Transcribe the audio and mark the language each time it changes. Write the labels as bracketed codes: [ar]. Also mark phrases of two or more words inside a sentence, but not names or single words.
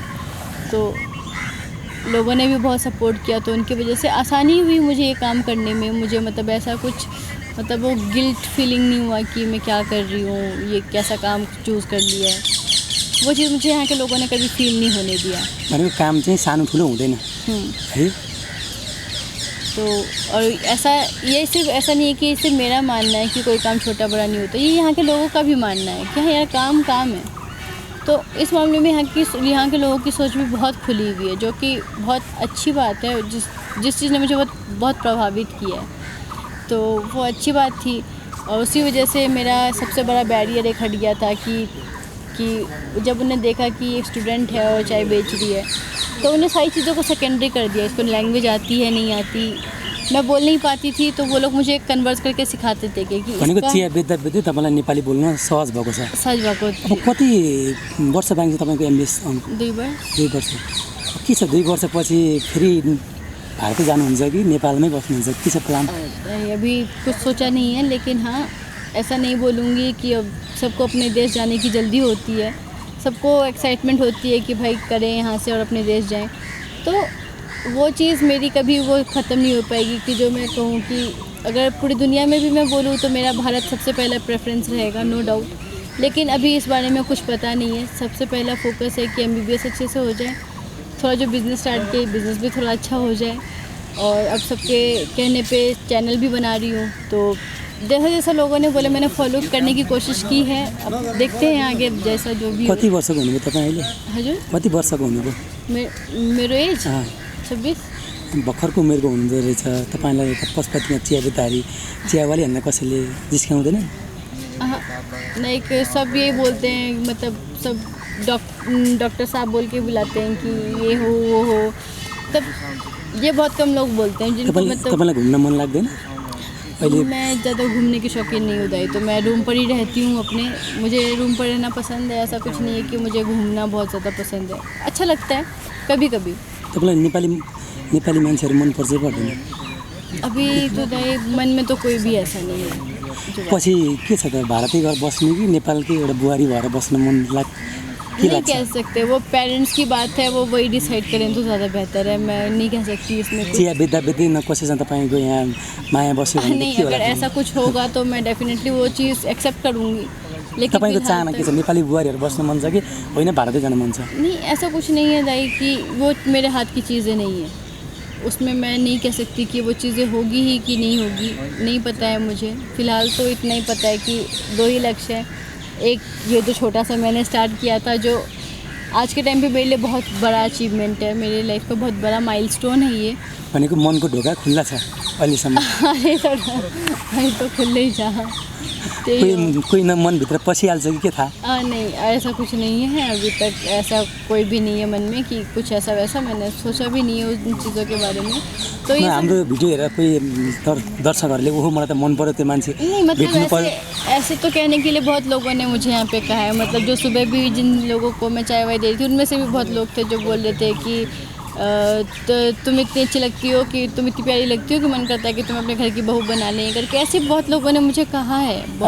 [hi] तो लोगों ने भी बहुत सपोर्ट किया, तो उनकी वजह से आसानी हुई मुझे ये काम करने में। मुझे मतलब ऐसा कुछ मतलब वो [en] guilt feeling [hi] नहीं हुआ कि मैं क्या कर रही हूँ, ये कैसा काम चूज़ कर लिया है। वो चीज़ मुझे यहाँ के लोगों ने कभी फील नहीं होने दिया। [ne] भनेको काम चाहिँ सानो ठुलो हुँदैन है। [hi] तो और ऐसा ये सिर्फ ऐसा नहीं है कि सिर्फ मेरा मानना है कि कोई काम छोटा बड़ा नहीं होता, ये यहाँ के लोगों का भी मानना है कि हाँ यार काम काम है। तो इस मामले में यहाँ के लोगों की सोच भी बहुत खुली हुई है, जो कि बहुत अच्छी बात है। जिस चीज़ ने मुझे बहुत प्रभावित किया है, तो वो अच्छी बात थी। और उसी वजह से मेरा सबसे बड़ा बैरियर एक हट गया था कि जब उन्हें देखा कि एक स्टूडेंट है और चाय बेच रही है, तो उन्हें सारी चीज़ों को सेकेंडरी कर दिया। इसको लैंग्वेज आती है नहीं आती, मैं बोल नहीं पाती थी, तो वो लोग मुझे कन्वर्स करके सिखाते थे कि [ne] भनेको चिया बेच्दा बेच्दै तपाईँलाई नेपाली बोल्न सहज भएको छ। सहज भएको। अब कति वर्ष बाँकी छ तपाईँको एमबिएस? 2 वर्ष। के छ 2 वर्षपछि फेरि भारत जानुहुन्छ कि नेपालमै बस्नुहुन्छ? के छ प्लान? [hi] अभी कुछ सोचा नहीं है, लेकिन हाँ ऐसा नहीं बोलूँगी कि अब सबको अपने देश जाने की जल्दी होती है। सबको एक्साइटमेंट होती है कि भाई करें यहाँ से और अपने देश जाएं। तो वो चीज़ मेरी कभी वो ख़त्म नहीं हो पाएगी कि जो मैं कहूँ कि अगर पूरी दुनिया में भी मैं बोलूँ तो मेरा भारत सबसे पहला प्रेफरेंस रहेगा, [en] no doubt. [hi] लेकिन अभी इस बारे में कुछ पता नहीं है। सबसे पहला फोकस है कि एमबीबीएस अच्छे से हो जाए, थोड़ा जो बिज़नेस स्टार्ट किया बिज़नेस भी थोड़ा अच्छा हो जाए। और अब सबके कहने पे चैनल भी बना रही हूँ, तो जैसा जैसा लोगों ने बोले मैंने फॉलो करने की कोशिश की है। अब देखते हैं आगे जैसा जो भी। [ne] कति वर्षको हुनुभयो तपाईँ अहिले? हजुर, कति वर्षको हुनुभयो? मेरो एज 26। भर्खरको उमेरको हुँदो रहेछ। तपाईँलाई पशुपतिमा चिया बेच्दाखेरि चियावालीहरूलाई कसैले जिस्काउँदैन? [hi] लाइक सब ये बोलते हैं, मतलब सब डॉक्टर साहब बोल के बुलाते हैं कि ये हो वो हो, तब ये बहुत कम लोग बोलते हैं जिनको मतलब। [ne] तपाईँलाई घुम्न मन लाग्दैन? [hi] मैं ज़्यादा घूमने की शौकीन नहीं होता है, तो मैं रूम पर ही रहती हूँ अपने। मुझे रूम पर रहना पसंद है, ऐसा कुछ नहीं है कि मुझे घूमना बहुत ज़्यादा पसंद है। अच्छा लगता है कभी कभी। [ne] तपाईँलाई नेपाली मान्छेहरू मनपर्छ पर्दैन? [hi] अभी तो मन में तो कोई भी ऐसा नहीं है। [ne] पछि के छ त, भारतै गएर बस्ने कि नेपालकै एउटा बुहारी भएर बस्न मन [hi] नहीं कह सकते, वो पेरेंट्स की बात है, वो वही डिसाइड करें तो ज़्यादा बेहतर है। मैं नहीं कह सकती इसमें। [ne] चिया बेच्दा बेच्दै न कसैसँग तपाईँको यहाँ माया बस्यो भने [hi] नहीं, अगर ऐसा कुछ होगा तो मैं डेफिनेटली वो चीज़ एक्सेप्ट करूँगी। लेकिन [ne] तपाईँको चाहना के छ? नेपाली बुहारीहरू बस्न मन छ कि होइन भारतै जान मन छ? [hi] नहीं, ऐसा कुछ नहीं है दाई कि वो मेरे हाथ की चीज़ें नहीं है। उसमें मैं नहीं कह सकती कि वो चीज़ें होगी ही कि नहीं होगी, नहीं पता है मुझे। फ़िलहाल तो इतना ही पता है कि 2 ही लक्ष्य हैं। एक ये जो छोटा सा मैंने स्टार्ट किया था, जो आज के टाइम पे मेरे लिए बहुत बड़ा अचीवमेंट है, मेरे लाइफ का बहुत बड़ा माइलस्टोन है ये। [ne] भनेको मनको ढोका खुल्ला छ अहिलेसम्म? [hi] अरे तो खुले ही जा। [ne] कोही न मनभित्र पसिहाल्छ कि के थाहा? [hi] नहीं, ऐसा कुछ नहीं है अभी तक, ऐसा कोई भी नहीं है मन में कि कुछ ऐसा वैसा, मैंने सोचा भी नहीं है उन चीज़ों के बारे में। तो ये [ne] हाम्रो भिडियो हेरेर कोही दर्शकहरूले ओहो मलाई त मन पऱ्यो त्यो मान्छे [hi] नहीं, मतलब [ne] भेट्नु पर्यो। [hi] ऐसे तो कहने के लिए बहुत लोगों ने मुझे यहाँ पे कहा है, मतलब जो सुबह भी जिन लोगों को मैं चाय वाय दे रही थी उनमें से भी बहुत लोग थे जो बोल रहे थे कि तो तुम इतनी अच्छी लगती हो, कि तुम इतनी प्यारी लगती हो कि मन करता है कि तुम अपने घर की बहू बना लें करके, ऐसे बहुत लोगों ने मुझे कहा है, बहुत